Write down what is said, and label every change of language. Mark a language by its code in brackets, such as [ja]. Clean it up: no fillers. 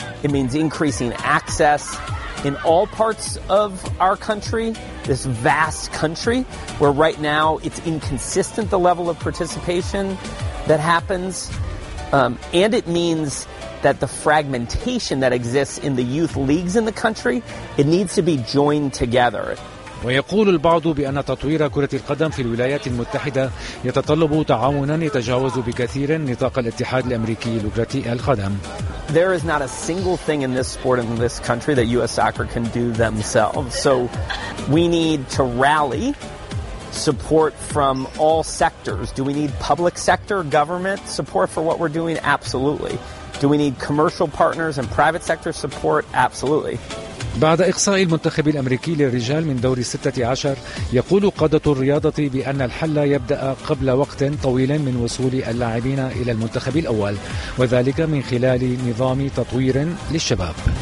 [en] It means increasing access in all parts of our country, this vast country, where right now it's inconsistent the level of participation that happens. And it means that the fragmentation that exists in the youth leagues in the country, it needs to be joined together. [ar] ويقول البعض بأن تطوير كرة القدم في الولايات المتحدة يتطلب تعاوناً يتجاوز بكثير نطاق الاتحاد الأمريكي لكرة القدم. [en] There is not a single thing in this sport in this country that U.S. Soccer can do themselves. So we need to rally support from all sectors. Do we need public sector government support for what we're doing? Absolutely. Do we need commercial partners and private sector support? Absolutely. [ar] بعد إقصاء المنتخب الأمريكي للرجال من دور 16، يقول قادة الرياضة بأن الحل يبدأ قبل وقت طويل من وصول اللاعبين إلى المنتخب الأول، وذلك من خلال نظام تطوير للشباب.